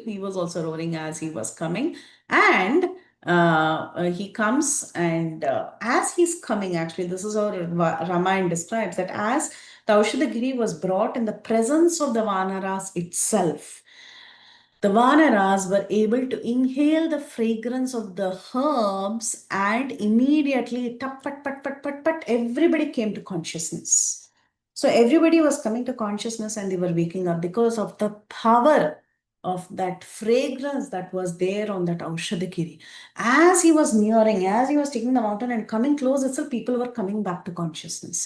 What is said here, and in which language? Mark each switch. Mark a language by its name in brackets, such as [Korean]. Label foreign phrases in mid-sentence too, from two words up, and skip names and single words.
[English] He was also roaring as he was coming, and he comes, and as he's coming, actually, this is how Ramayana describes that as the Aushadagiri was brought in the presence of the Vanaras itself. The Vanaras were able to inhale the fragrance of the herbs, and immediately, tap, pat, pat, pat, pat, pat, everybody came to consciousness. So everybody was coming to consciousness and they were waking up because of the power of that fragrance that was there on that Aushadagiri. As he was nearing, as he was taking the mountain and coming close itself, people were coming back to consciousness.